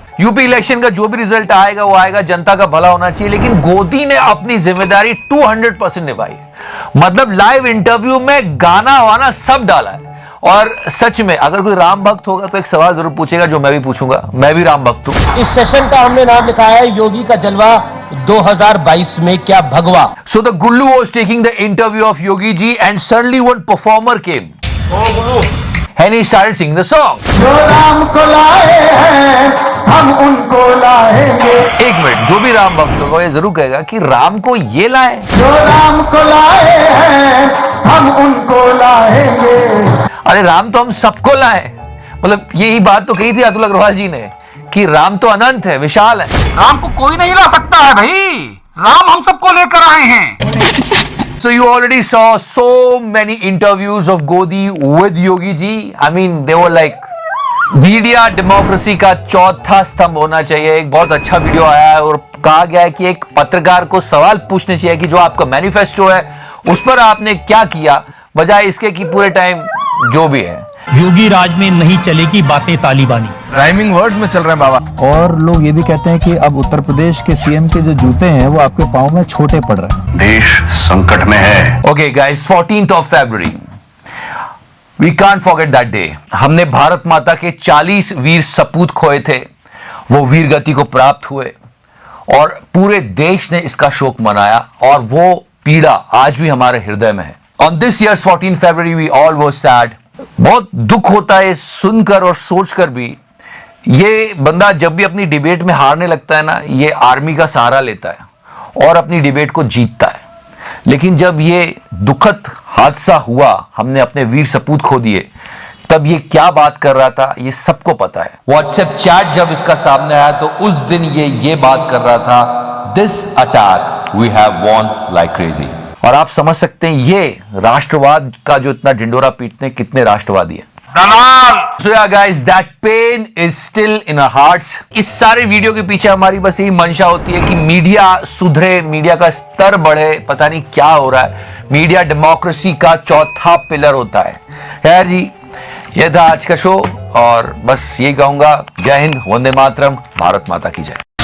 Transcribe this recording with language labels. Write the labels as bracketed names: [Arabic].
[Hindi] UP election का जो भी रिजल्ट आएगा वो आएगा, जनता का भला होना चाहिए, लेकिन गोदी ने अपनी जिम्मेदारी 200% निभाई है। मतलब लाइव इंटरव्यू में गाना वाना सब डाला है। और सच में अगर कोई राम भक्त होगा तो एक सवाल जरूर पूछेगा जो मैं भी पूछूंगा, मैं भी राम भक्त हूं। इस सेशन का हमने नाम लिखा है योगी का जलवा 2022 में क्या भगवा। [English] So the Gullu was taking the interview of Yogi ji and suddenly one performer came. And he started singing the song. [Hindi] जो राम को लाए हैं हम उनको लाएंगे। एक मिनट, जो भी राम भक्त होगा ये जरूर कहेगा कि राम को ये लाए, जो राम को लाए हैं हम उनको लाएंगे। अरे राम तो हम सबको लाए। मतलब यही बात तो कही थी अतुल अग्रवाल जी ने कि राम तो अनंत है, विशाल है। राम को कोई नहीं ला सकता है भाई, राम हम सबको लेकर आए हैं। [English] So you already saw so many interviews of Godi with Yogi ji. I mean, they were like [Hindi] media democracy का चौथा स्तंभ होना चाहिए। एक बहुत अच्छा वीडियो आया है और कहा गया है कि एक पत्रकार को सवाल पूछने चाहिए कि जो आपका मैनिफेस्टो है उस पर आपने क्या किया, बजाय इसके कि पूरे टाइम जो भी है। योगी राज में नहीं चलेगी बातें तालिबानी। [English] rhyming words [Hindi] में चल रहे हैं बाबा। और लोग ये भी कहते हैं कि अब उत्तर प्रदेश के सीएम के जो जूते हैं वो आपके पाँव में छोटे पड़ रहे हैं। देश संकट में है। [English] Okay guys, 14th of February, we can't forget that day. [Hindi] हमने भारत माता के 40 वीर सपूत खोए थे, वो वीर गति को प्राप्त हुए और पूरे देश ने इसका शोक मनाया और वो पीड़ा आज भी हमारे हृदय में है। [English] On this year's 14th February, we all were sad. [Hindi] बहुत दुख होता है सुनकर और सोचकर भी। ये बंदा जब भी अपनी डिबेट में हारने लगता है ना, ये आर्मी का सहारा लेता है और अपनी डिबेट को जीतता है। लेकिन जब ये दुखद हादसा हुआ, हमने अपने वीर सपूत खो दिए, तब ये क्या बात कर रहा था ये सबको पता है। व्हाट्सएप चैट जब इसका सामने आया तो उस दिन ये बात कर रहा था, [English] This attack we have won like crazy. [Hindi] और आप समझ सकते हैं ये राष्ट्रवाद का जो इतना ढिंडोरा पीटते हैं कितने राष्ट्रवादी है। [English] So yeah guys, that pain is still in our hearts। [Hindi] इस सारे वीडियो के पीछे हमारी बस यही मंशा होती है कि मीडिया सुधरे, मीडिया का स्तर बढ़े। पता नहीं क्या हो रहा है, मीडिया डेमोक्रेसी का चौथा पिलर होता है। खैर जी, यह था आज का शो और बस यही कहूंगा, जय हिंद, वंदे मातरम, भारत माता की जय।